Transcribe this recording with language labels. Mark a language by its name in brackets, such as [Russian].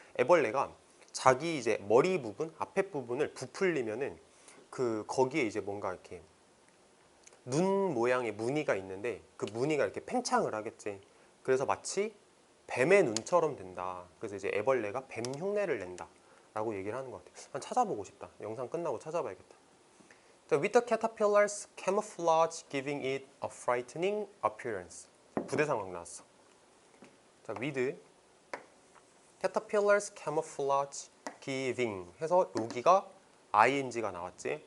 [Korean] 애벌레가 자기 이제 머리 부분, 앞에 부분을 부풀리면은 거기에 이제 뭔가 이렇게 눈 모양의 무늬가 있는데 그 무늬가 이렇게 팽창을 하겠지. 그래서 마치 뱀의 눈처럼 된다. 그래서 이제 애벌레가 뱀 흉내를 낸다 라고 얘기를 하는 것 같아요. 한번 찾아보고 싶다. 영상 끝나고 찾아봐야겠다. [English] With the caterpillar's camouflage giving it a frightening appearance. [Korean] 부대 상황 나왔어. 자, [English] with caterpillar's camouflage giving [Korean] 해서 여기가 ing가 나왔지.